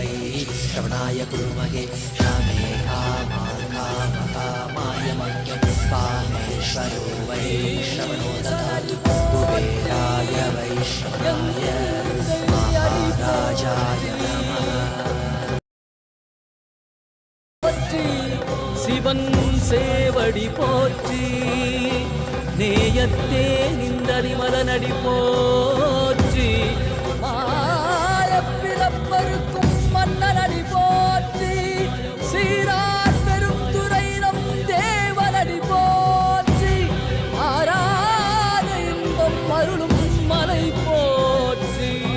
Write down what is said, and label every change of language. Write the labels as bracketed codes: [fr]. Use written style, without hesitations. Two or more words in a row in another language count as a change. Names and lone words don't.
[sa] श्रवणाय कुर्महे श्यामे कामान् कामकामाय मह्यं कामेश्वरो वै श्रवणो ददातु कुबेराय वै श्रवणाय महाराजाय नमः. [ta] சிவன் சேவடி போற்றி, நேயத்தே நின்றறிமலனடி போற்றி, மாயப்பிறப்பருக்கும் மன்னனடி போற்றி, சீரார் பெருந்துரை நம் தேவனடி போற்றி, ஆராத இன்பம் அருளும் மலை போற்றி.